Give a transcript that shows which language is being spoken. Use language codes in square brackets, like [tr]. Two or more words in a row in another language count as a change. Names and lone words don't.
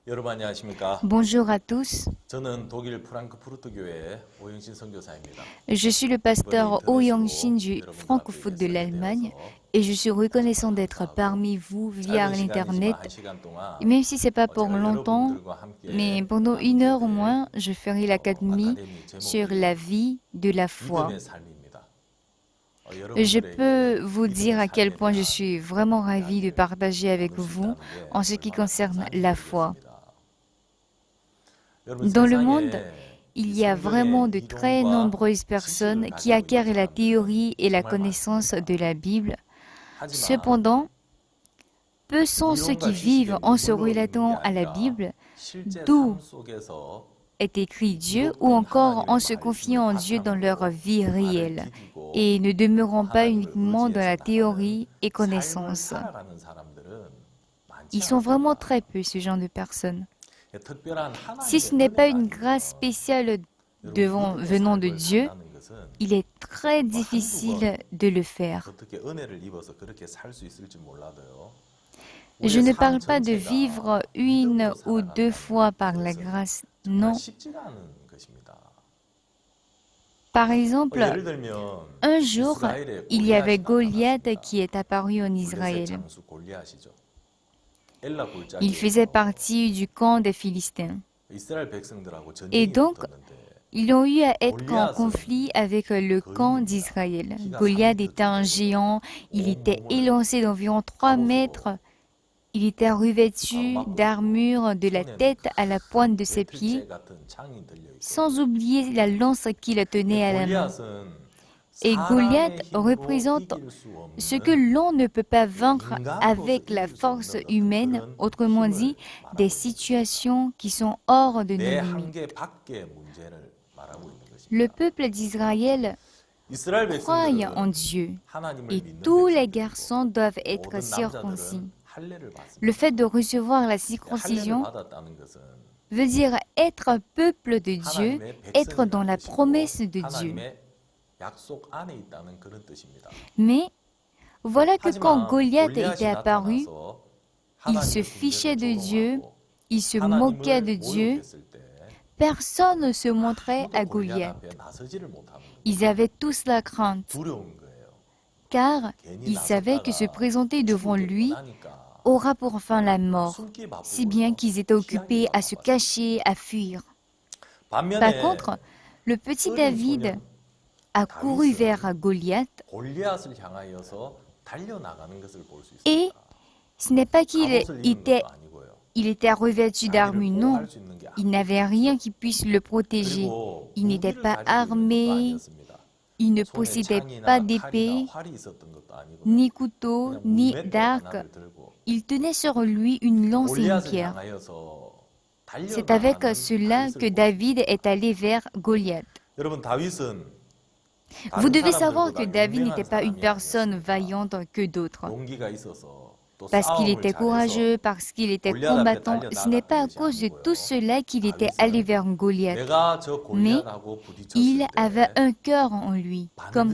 [ko] 안녕하십니까? [fr] Bonjour à tous, [ko] 저는 독일 프랑크푸르트 교회 오영신 선교사입니다. [fr] je suis le [ko] 이번에 [fr] pasteur Oh [ko] 인터넷으로 [fr] Yang-shin du [ko] 여러분들 앞에 [fr] francophone de [ko] 뵙게 [fr] l'Allemagne [ko] 되어서 [fr] et je suis reconnaissant [ko] 정말 [fr] d'être [ko] 감사하고 [fr] parmi vous via [ko] 짧은 시간이지만 한 [fr] l'Internet, [ko] 시간 동안 [fr] même si c'est pas pour [ko] 제가 [fr] longtemps, [ko] 여러분들과 [fr] mais [ko] 함께 [fr] pendant une [ko] 나누게 [fr] heure au [ko] 될 [fr] moins, je ferai l'académie [ko] 아카데미 [fr] sur [ko] 제목이 [fr] la vie de la foi. [ko] 믿음의 삶입니다. [fr] Je peux [ko] 여러분들에게 [fr] vous dire [ko] 믿음의 [fr] à quel [ko] 삶에 [fr] point je [ko] 대한 [fr] suis vraiment ravie de [ko] 이야기를 [fr] partager avec [ko] 나눌 수 [fr] vous [ko] 있다는 게 [fr] en ce qui [ko] 얼마나 [fr] concerne [ko] 감사한지 [fr] la foi. [ko] 모르겠습니다. 여러분 [fr] Dans le monde, [ko] 세상에 [fr] il [ko] 이 [fr] y a vraiment [ko] 성경의 [fr] de très [ko] 이론과 [fr] nombreuses [ko] 지식을 [fr] personnes qui [ko] 가지고 있는 [fr] acquièrent la [ko] 사람들은 [fr] théorie et la [ko] 정말 [fr] connaissance [ko] 많습니다. [fr] de la Bible. [ko] 하지만 [fr] Cependant, peu sont ceux qui [ko] 이론과 [fr] vivent [ko] 지식에 [fr] en se [ko] 머물러 있는 게 [fr] relatant à la [ko] 아니라 [fr] Bible, [ko] 실제 [fr] d'où [ko] 삶 속에서 [fr] est écrit Dieu, ou [ko] 기록된 [fr] encore en [ko] 하나님의 [fr] se [ko] 말씀을 [fr] confiant en Dieu dans leur [ko] 바탕으로 [fr] vie [ko] 그 말을 [fr] réelle, [ko] 디디고 [fr] et ne [ko] 또 [fr] demeurant pas [ko] 하나님을 [fr] uniquement dans [ko] 의지해서 [fr] la [ko] 나가는 [fr] théorie et [ko] 삶을 [fr] connaissance. [ko] 살아가는 사람들은 많지 [fr] Ils sont vraiment [ko] 않습니다. [fr] très peu, ce genre de personnes. [ko] 특별한 [fr] Si ce [ko] 하나님의 [fr] n'est pas [ko] 은혜가 [fr] une grâce [ko] 아니면 [fr] spéciale [ko] 여러분 [fr] venant de [ko] 믿음의 [fr] Dieu, [ko] 삶을 산다는 것은 [fr] il est très [ko] 뭐 한두 [fr] difficile [ko] 번 [fr] de le faire. [ko] 어떻게 은혜를 입어서 그렇게 살 수 있을지 몰라도요. [fr] Je [ko] 우리의 [fr] ne [ko] 삶 [fr] parle pas de [ko] 전체가 [fr] vivre une [ko] 믿음으로 [fr] ou deux fois par [ko] 살아간다는 [fr] la [ko] 것은 [fr] grâce. [ko] 정말 [fr] Non. [ko] 쉽지가 않은 것입니다. [fr] Par exemple, [ko] 예를 들면 [fr] un jour, [ko] 이스라엘에 [fr] il y avait [ko] 골리앗이 [fr] Goliath [ko] 나타났습니다. [fr] qui est apparu en [ko] 블레셋 [fr] Israël. [ko] 장수 골리앗이죠. 엘라 [fr] Il faisait [ko] 골짜기에서 [fr] partie du camp des Philistins. [ko] 이스라엘 백성들하고 [fr] Et [ko] 전쟁이 [fr] donc, [ko] 붙었는데 [fr] ils ont eu à être en [ko] 골리앗은 [fr] conflit avec le camp [ko] 거인입니다. [fr] d'Israël. [ko] 키가 [fr] Goliath [ko] 3m [fr] était un [ko] 되고 [fr] géant, il [ko] 온 [fr] était [ko] 몸을 [fr] élancé d'environ 3 mètres, [ko] 갑옷으로 [fr] il était revêtu [ko] 가로막고 있고 [fr] d'armure de la [ko] 손에는 [fr] tête à la pointe de ses [ko] 배틀재 [fr] pieds, [ko] 같은 창이 들려 있고 [fr] sans oublier la lance qu'il tenait à la main. [ko] 골리앗은 [fr] Et Goliath [ko] 사람의 힘으로 [fr] représente [ko] 이길 수 [fr] ce que [ko] 없는 [fr] l'on ne peut pas vaincre [ko] 인간으로서 [fr] avec la [ko] 이길 수 [fr] force [ko] 없는 [fr] humaine, [ko] 그런 [fr] autrement [ko] 힘을 [fr] dit, [ko] 말하고 [fr] des [ko] 있는 [fr] situations qui sont hors de nos [ko] 내 [fr] limites. [ko] 한계 밖의 문제를 말하고 있는 [fr] Le [ko] 것입니다. [fr] peuple d'Israël [ko] 이스라엘 [fr] croit en [ko] 백성들은 [fr] Dieu [ko] 하나님을 [fr] et [ko] 믿는 [fr] tous les [ko] 백성들이고 [fr] garçons doivent être [ko] 모든 [fr] circoncis. [ko] 남자들은 할례를 받습니다. [fr] Le fait de recevoir la [ko] 할례를 [fr] circoncision [ko] 받았다는 것은 [fr] veut dire être un peuple de Dieu, [ko] 하나님의 [fr] être dans la [ko] 백성이라는 뜻이고 [fr] promesse de Dieu. [ko] 하나님의 약속 안에 있다는 그런 뜻입니다. [fr] Mais voilà que quand [ko] 하지만 [fr] Goliath [ko] 골리앗이 [fr] était apparu, [ko] 나타나서 [fr] il [ko] 하나님의 [fr] se fichait de [ko] 군대를 [fr] Dieu, [ko] 조롱하고 [fr] il se moquait de [ko] 하나님을 [fr] Dieu. [ko] 모욕했을 때 [fr] Personne ne se montrait à [ko] 아무도 골리앗 [fr] Goliath. [ko] 앞에 나서지를 못하는 거예요. [fr] Ils avaient tous la crainte, [ko] 두려운 거예요. [fr] car [ko] 괜히 [fr] ils savaient que se [ko] 나섰다가 [fr] présenter devant [ko] 죽을 게 [fr] lui [ko] 뻔하니까 [fr] aura pour fin la mort, [ko] 숨기 [fr] si bien qu'ils étaient occupés à se cacher, à fuir. Par [ko] 반면에 [fr] contre, le petit [ko] 어린 David 소년 [fr] a couru vers Goliath, [ko] 골리앗을 향하여서 달려나가는 것을 볼 수 [fr] et [ko] 있습니다. [fr] ce n'est pas qu'il [ko] 갑옷을 입은 [fr] était, [ko] 것도 아니고요. [fr] il était revêtu [ko] 자기를 [fr] d'armure, non. [ko] 보호할 수 있는 게 [fr] Il n'avait rien qui puisse le protéger. [ko] 그리고 [fr] Il n'était [ko] 무기를 [fr] pas [ko] 가지고 있는 것도 [fr] armé, [ko] 아니었습니다. [fr] il ne [ko] 손에 [fr] possédait [ko] 창이나 [fr] pas [ko] 칼이나 [fr] d'épée, [ko] 활이 있었던 것도 아니고 [fr] ni couteau, [ko] 그냥 [fr] ni [ko] 물맷대 [fr] d'arc. [ko] 하나를 들고 [fr] Il tenait sur lui une lance et une [ko] 골리앗을 [fr] pierre. [ko] 향하여서 [fr] C'est avec [ko] 달려나가는 [fr] cela [ko] 다윗을 [fr] que [ko] 보십시오. [fr] David est allé vers Goliath. [ko] 여러분 다윗은 [fr] Vous [ko] 다른 [fr] devez savoir que [ko] 사람들보다 [fr] David [ko] 유명한 [fr] n'était pas une [ko] 사람이 [fr] personne [ko] 아니었습니다. [fr] vaillante que d'autres. [ko] 용기가 있어서 또 [fr] Parce qu'il [ko] 싸움을 [fr] était [ko] 잘해서 [fr] courageux, parce qu'il était [ko] 골리앗 앞에 [fr] combattant. Ce n'est pas à [ko] 달려나갔던 [fr] cause de [ko] 것이 [fr] tout [ko] 아니고요. [fr] cela qu'il était allé [ko] 다윗은 [fr] vers Goliath. [ko] 내가 저 [fr] Mais [ko] 골리앗하고 [fr] il [ko] 부딪혔을 [fr] avait [ko] 때 [fr] un cœur en lui, comme